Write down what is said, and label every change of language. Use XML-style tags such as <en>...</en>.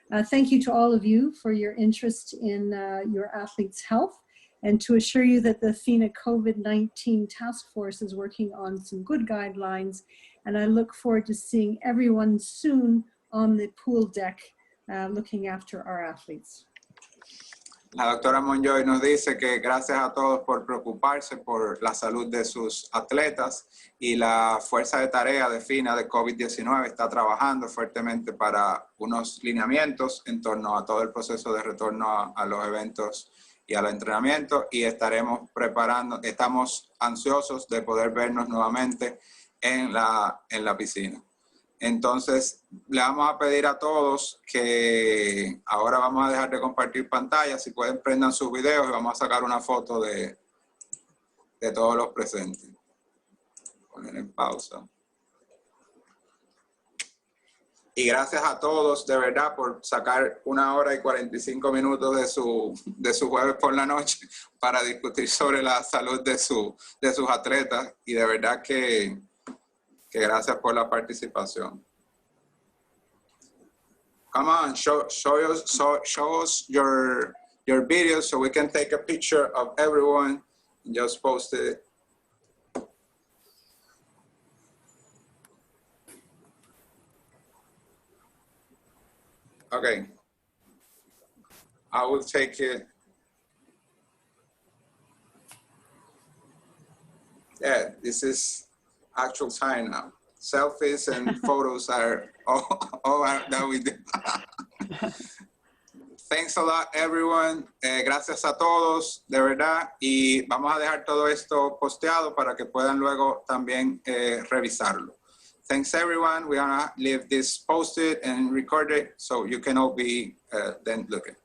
<en>Thank you to all of you for your interest in your athletes' health, and to assure you that the FINA COVID-19 task force is working on some good guidelines. And I look forward to seeing everyone soon on the pool deck looking after our athletes.</en> <es>La doctora Monjoy nos dice que gracias a todos por preocuparse por la salud de sus atletas, y la fuerza de tarea de FINA de COVID-19 está trabajando fuertemente para unos lineamientos en torno a todo el proceso de retorno a los eventos y al entrenamiento, y estamos ansiosos de poder vernos nuevamente en la piscina. Entonces, le vamos a pedir a todos que ahora vamos a dejar de compartir pantalla. Si pueden, prendan sus videos y vamos a sacar una foto de todos los presentes. Poner en pausa. Y gracias a todos, de verdad, por sacar 1 hora y 45 minutos de su jueves por la noche para discutir sobre la salud de sus atletas. Y de verdad que gracias por la participación.</es> <en>Come on, show us your videos so we can take a picture of everyone and just post it. Okay. I will take it. Yeah, this is actual time now. Selfies and photos are all that we do. Thanks a lot, everyone.</en> <es>Gracias a todos, de verdad. Y vamos a dejar todo esto posteado para que puedan luego también revisarlo.</es> <en>Thanks, everyone. We're gonna leave this posted and recorded so you can all be then looking.</en>